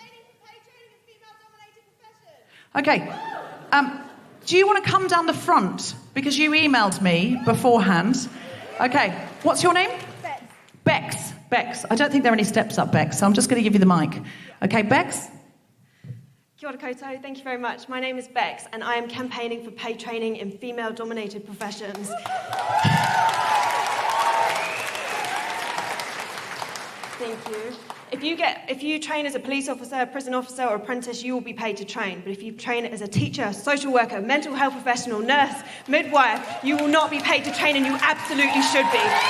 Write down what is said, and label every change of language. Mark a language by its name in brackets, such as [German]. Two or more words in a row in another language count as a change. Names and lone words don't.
[English] Okay. Do you want to come down the front? Because you emailed me beforehand. Okay. What's your name? Bex. Bex. I don't think there are any steps up, Bex, so I'm just going to give you the mic. Okay, Bex? [Māori] Kia ora koutou, [English] thank you very much. My name is Bex, and I am campaigning for paid training in female-dominated professions. Thank you. If you train as a police officer, prison officer, or apprentice, you will be paid to train. But if you train as a teacher, social worker, mental health professional, nurse, midwife, you will not be paid to train, and you absolutely should be.